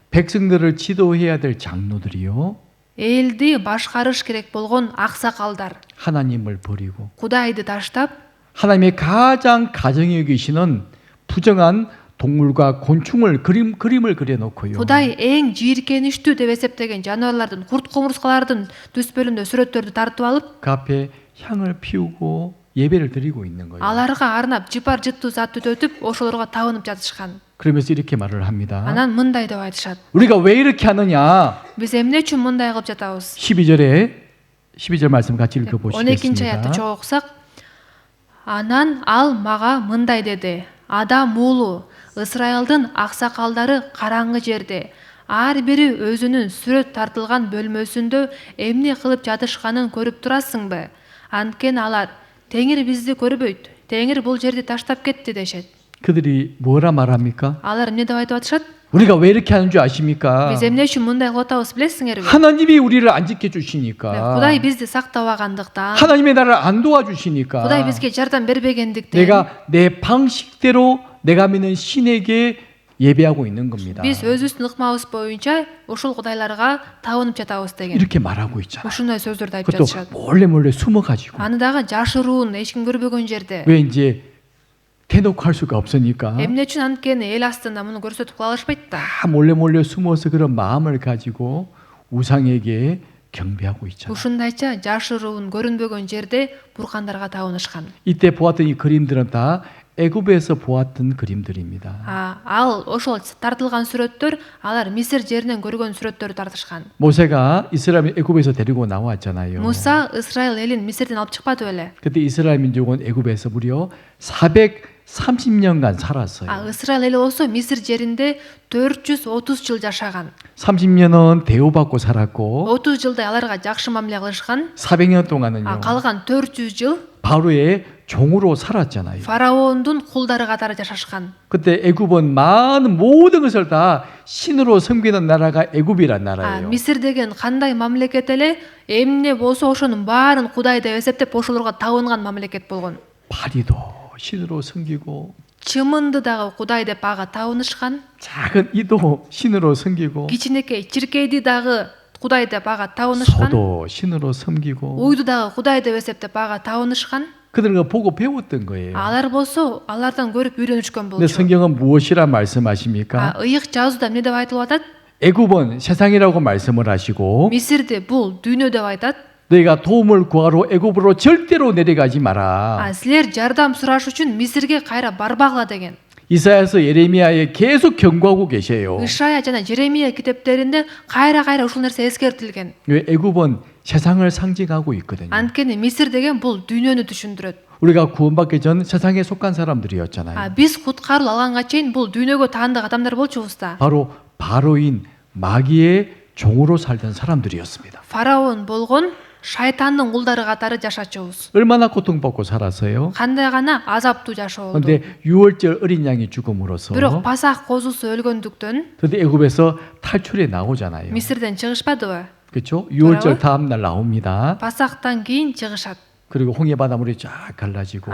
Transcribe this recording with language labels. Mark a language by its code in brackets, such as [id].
[ko] 백성들을 지도해야 될 장로들이요. [ky] Элди башкарыш керек болгон аксакалдар. [ko] 하나님을 버리고 [ky] Кудайды таштап, [ko] 하나님의 가장 가정에 계시는 부정한 동물과 곤충을 그림을 그려놓고요. [ky] Кудай эң жийиркеничтүү деп эсептеген жаныбарлардын, курт кумурскалардын төспөлүндө сүрөттөрдү тартып алып, [ko] 그 앞에 향을 피우고 예배를 드리고 있는 거예요. [ky] аларга арнап жыпар жыттуу зат түтөтүп, ошолорго табынып жатышкан. [ko] 그러면서 이렇게 말을 합니다. [ky] Анан мындай деп айтышат. [ko] 우리가 왜 이렇게 하느냐? [ky] Биз эмне үчүн мындай кылып жатабыз? [ko] 12절 말씀 같이 [ky] 12 аятты [ko] 읽어보시겠습니다. [ky] чогуу окусак, анан ал мага мындай деди: Адам уулу, Исраилдин аксакалдары караңгы жерде, ар бири өзүнүн сүрөт тартылган бөлмөсүндө эмне кылып жатышканын көрүп турасыңбы? Анткени алар Теңир бизди көрбөйт, Теңир бул жерди таштап кетти дешет. [ko] 그들이 뭐라 말합니까? [ky] Алар эмне деп айтып атышат? [ko] 우리가 왜 이렇게 하는 줄 아십니까? [ky] Биз эмне үчүн мындай кылып атабыз билесиңерби? [ko] 하나님이 우리를 안 지켜주시니까. [ky] Кудай бизди сактабагандыктан, [ko] 하나님의 나라를 안 도와주시니까. [ky] Кудай бизге жардам бербегендиктен [ko] 내가 내 방식대로 내가 믿는 신에게 예배하고 있는 겁니다. [ky] биз өзүбүздүн ыкмабыз боюнча ушул кудайларга табынып жатабыз деген. [ko] 이렇게 말하고 있잖아요. [ky] Ушундай сөздөрдү айтып жатышат. [ko] 그것도 몰래 숨어가지고. [ky] Аны дагы жашыруун, эчким көрбөгөн жерде. [ko] 왜 이제 대놓고 할 수가 없으니까. [ky] Эмне үчүн анткени эл астында муну көрсөтүп кала алышпайт да. [ko] 다 몰래 숨어서 그런 마음을 가지고 우상에게 경배하고 있잖아요. [ky] Ушундайча жашыруун, көрүнбөгөн жерде буркандарга табынышкан. [ko] 이때 보았던 이 그림들은 다 애굽에서 보았던 그림들입니다. [ky] Ал ошол тартылган сүрөттөр, алар Мисир жеринен көргөн сүрөттөрдү тартышкан. [ko] 모세가 이스라엘 애굽에서 데리고 나왔잖아요. [ky] Муса Исраил элин Мисирден алып чыкпады беле? [ko] 그때 이스라엘 민족은 애굽에서 무려 430년간 살았어요. [ky] Исраил эли болсо Мисир жеринде 430 жыл жашаган. [ko] 30년은 대우받고 살았고 [ky] 30 жылдай аларга жакшы мамиле кылышкан. [ko] 400년 동안은요. [ky] Калган 400 жыл [ko] 바로의 종으로 살았잖아요. [ky] фараондун кулдары катары жашашкан. [ko] 그때 애굽은 많은 모든 것을 다 신으로 섬기는 나라가 애굽이란 나라예요. [ky] Мисир деген кандай мамлекет эле, эмне болсо ошонун баарын Кудай деп эсептеп ошолорго табынган мамлекет болгон. [ko] 파리도 신으로 섬기고 [ky] Чымынды дагы Кудай деп ага табынышкан. [ko] 작은 이도 신으로 섬기고 [ky] Кичинекей чиркейди дагы Кудай деп ага табынышкан. [ko] 소도 신으로 섬기고 [ky] Уйду дагы Кудай деп эсептеп ага табынышкан. [ko] 그들과 보고 배웠던 거예요. [ky] Алар болсо алардан көрүп үйрөнүшкөн [ko] 근데 [ky] болчу. [ko] 성경은 무엇이라 말씀하십니까? [ky] Ыйык жазууда эмне деп айтылып атат? [ko] 애굽은 세상이라고 말씀을 하시고 [ky] Мисирди бул дүйнө деп айтат. [ko] 너희가 도움을 구하러 애굽으로 절대로 내려가지 마라. [ky] Силер жардам сураш үчүн Мисирге кайра барбагыла деген. [ko] 이사야서 예레미야에 계속 경고하고 계세요. [ky] Ишая жана Жеремия китептеринде кайра ушул нерсе эскертилген. [ko] 왜 애굽은 세상을 상징하고 있거든요. [ky] Анткени Мисир деген бул дүйнөнү түшүндүрөт. [ko] 우리가 구원받기 전 세상에 속한 사람들이었잖아요. [ky] Биз куткарыл алганга чейин бул дүйнөгө таандык адамдар болчубуз да. [ko] 바로 바로인 마귀의 종으로 살던 사람들이었습니다. [ky] Фараон болгон шайтандын кулдары катары жашачубуз. [ko] 얼마나 고통받고 살았어요? [ky] Кандай гана азаптуу жашоо болду. [ko] 그런데 6월절 어린 양이 죽음으로써 [ky] Бирок Пасах козусу өлгөндүктөн [ko] 그런데 애굽에서 탈출해 나오잖아요. [ky] Мисирден чыгышпадыбы? [ko] 그렇죠? 6월절 다음 날 나옵니다. [ky] Пасахтан кийин чыгышат. [ko] 그리고 홍해 바다 물이 쫙 갈라지고